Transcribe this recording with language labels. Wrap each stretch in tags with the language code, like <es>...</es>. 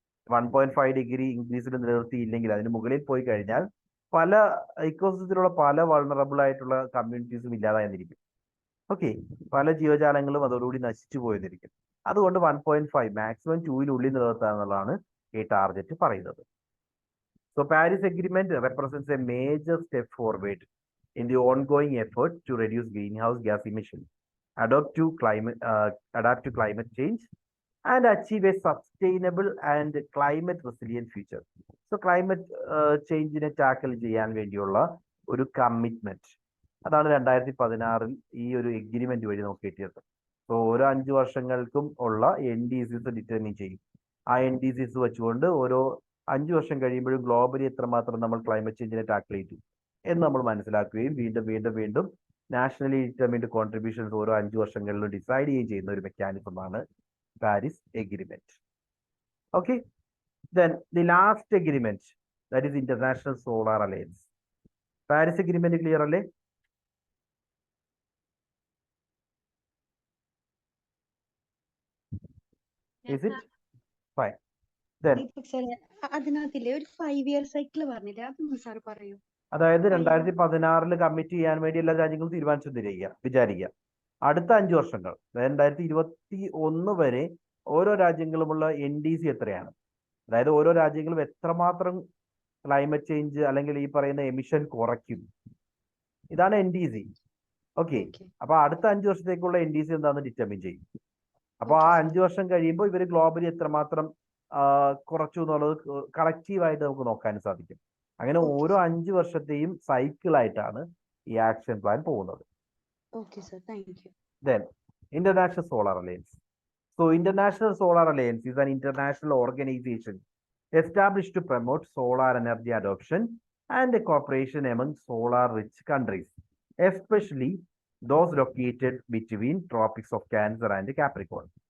<ml>1.5 degree ഇൻക്രീസിൽ നിലനിർത്തിയില്ലെങ്കിൽ അതിന് മുകളിൽ പോയി കഴിഞ്ഞാൽ പല ഇക്കോസിസ്റ്റത്തിലുള്ള പല വൾണറബിൾ ആയിട്ടുള്ള കമ്മ്യൂണിറ്റീസും ഇല്ലാതായിരിക്കും. ഓക്കെ, പല ജീവജാലങ്ങളും അതോടുകൂടി നശിച്ചു പോയിരിക്കും. അതുകൊണ്ട് 1.5 മാക്സിമം 2-നുള്ളിൽ നിലനിർത്തുക എന്നുള്ളതാണ് ഈ ടാർഗറ്റ് പറയുന്നത്.</ml> <en>So Paris Agreement represents a major step forward in the ongoing effort to reduce greenhouse gas emissions, adapt to climate change, and achieve a sustainable and climate resilient future.</en> <ml>So climate ചേഞ്ചിനെ tackle ചെയ്യാൻ വേണ്ടിയുള്ള ഒരു commitment അതാണ് 2016 ഈ ഒരു agreement വഴി നമുക്ക് കിട്ടിയത്. So ഓരോ 5 വർഷങ്ങൾക്കും ഉള്ള NDCs ഡിറ്റർമിൻ ചെയ്യും. ആ NDCs വെച്ചുകൊണ്ട് ഓരോ 5 വർഷം കഴിയുമ്പോഴും ഗ്ലോബലി എത്രമാത്രം നമ്മൾ ക്ലൈമറ്റ് ചേഞ്ചിനെ ടാക്കിൾ ചെയ്തു എന്ന് നമ്മൾ മനസ്സിലാക്കുകയും വീണ്ടും നാഷണലി ഡിറ്റർമിൻഡ് കോൺട്രിബ്യൂഷൻസ് ഓരോ 5 വർഷങ്ങളിലും ഡിസൈഡ് ചെയ്യുന്ന ഒരു മെക്കാനിസമാണ് Paris agreement.</ml> <en>Okay, then the last agreement, that is International Solar Alliance.</en> <ml>Paris agreement clear അല്ലേ?</ml> <en>Is it fine? Then</en> <ml>അതിനകത്തില്ലേ ഒരു 5 ഇയർ സൈക്കിൾ പറഞ്ഞില്ലേ, അതൊന്ന് സാർ പറയൂ. അതായത് 2016 കമ്മിറ്റ് ചെയ്യാൻ വേണ്ടി എല്ലാ രാജ്യങ്ങളും വിചാരിക്കുക അടുത്ത 5 വർഷങ്ങൾ 2021 വരെ ഓരോ രാജ്യങ്ങളുമുള്ള NDC എത്രയാണ്, അതായത് ഓരോ രാജ്യങ്ങളും എത്രമാത്രം ക്ലൈമറ്റ് ചേഞ്ച് അല്ലെങ്കിൽ ഈ പറയുന്ന എമിഷൻ കുറയ്ക്കും, ഇതാണ് NDC. ഓക്കെ, അപ്പൊ അടുത്ത 5 വർഷത്തേക്കുള്ള NDC എന്താണെന്ന് ഡിറ്റർമിൻ ചെയ്യും. അപ്പൊ ആ 5 വർഷം കഴിയുമ്പോൾ ഇവര് ഗ്ലോബലി എത്രമാത്രം കുറച്ചു എന്നുള്ളത് കളക്റ്റീവായിട്ട് നമുക്ക് നോക്കാൻ സാധിക്കും. അങ്ങനെ ഓരോ 5 വർഷത്തെയും സൈക്കിളായിട്ടാണ് ഈ ആക്ഷൻ പ്ലാൻ പോകുന്നത്.</ml> <en>Then International Solar Alliance. So International Solar Alliance is an international organization established to promote solar energy adoption and cooperation among solar-rich countries, especially those located between tropics of Cancer and Capricorn.</en>